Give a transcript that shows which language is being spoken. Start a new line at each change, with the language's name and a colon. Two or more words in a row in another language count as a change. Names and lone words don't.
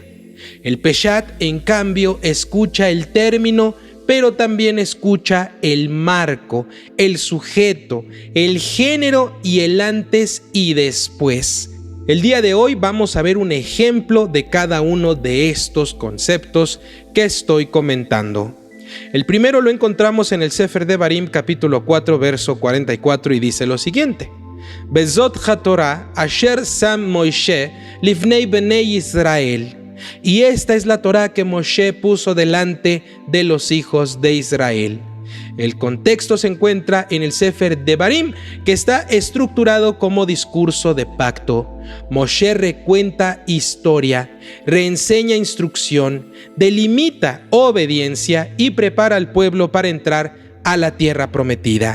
Spanish: El Peshat, en cambio, escucha el término, pero también escucha el marco, el sujeto, el género y el antes y después. El día de hoy vamos a ver un ejemplo de cada uno de estos conceptos que estoy comentando. El primero lo encontramos en el Sefer Devarim, capítulo 4, verso 44, y dice lo siguiente:
Hebrew: וזאת התורה אשר שם משה לפני בני ישראל.
Spanish: Y esta es la Torah que Moshe puso delante de los hijos de Israel. El contexto se encuentra en el Sefer Devarim, que está estructurado como discurso de pacto. Moshe recuenta historia, reenseña instrucción, delimita obediencia y prepara al pueblo para entrar a la tierra prometida.